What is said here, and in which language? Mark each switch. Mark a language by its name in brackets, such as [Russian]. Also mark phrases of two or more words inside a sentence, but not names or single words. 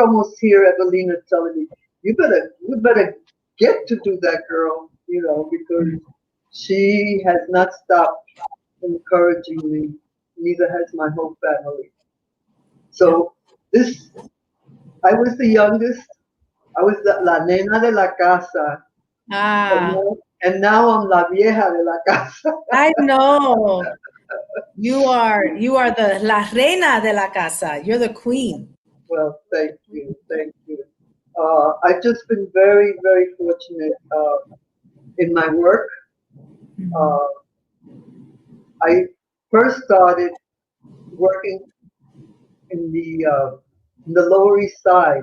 [English] I could almost hear Evelina telling me, you better get to do that, girl, you know, because she has not stopped encouraging me. Neither has my whole family. So this, I was the youngest. I was [Spanish] la nena de la casa, Ah, [English] and now I'm [Spanish] la vieja de la casa. [English] I know. You are the [Spanish] la reina de la casa. [English] You're the queen. Well, thank you, thank you. I've just been very, very fortunate in my work. Mhm. Uh, I first started working in the Lower East Side.